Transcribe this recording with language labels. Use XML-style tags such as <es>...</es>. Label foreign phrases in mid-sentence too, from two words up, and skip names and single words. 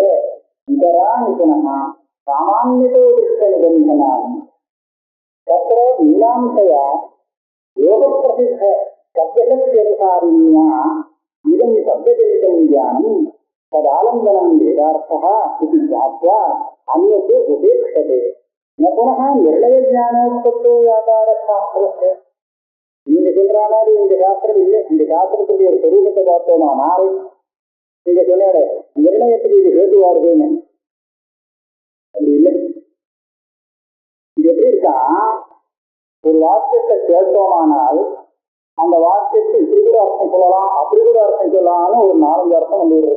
<sa>इतराणि पुनः सामान्यतो दृष्टनिबन्धनानि तत्र मीमांसया योगप्रसिद्ध शब्दशक्त्यनुसारिण्या इदं शब्दजनितं ज्ञानं तदालम्बनं वेदार्थः इति ज्ञात्वा अन्यत् उपेक्षते न पुनः निर्णयज्ञानोत्पत्तो व्यापारशास्त्रस्य.</sa> <ta>நீங்க சொல்ற மாதிரி இந்த சாஸ்திரம் இல்லை. இந்த சாஸ்திரத்துடைய ஒரு சொரூபத்தை பார்த்தோமானால் நீங்க சொன்ன நிர்ணயத்துக்கு இது ஹேதுவாருதுன்னு அப்படி இல்லை. இது எப்படி இருக்கா, ஒரு வாக்கியத்தை கேட்டோமானால் அந்த வாக்கியத்தை இப்படி கூட அர்த்தம் சொல்லலாம், அப்படி கூட அர்த்தம் சொல்லலாம்னு ஒரு 4-5 அர்த்தம் வந்துடுறது.</ta>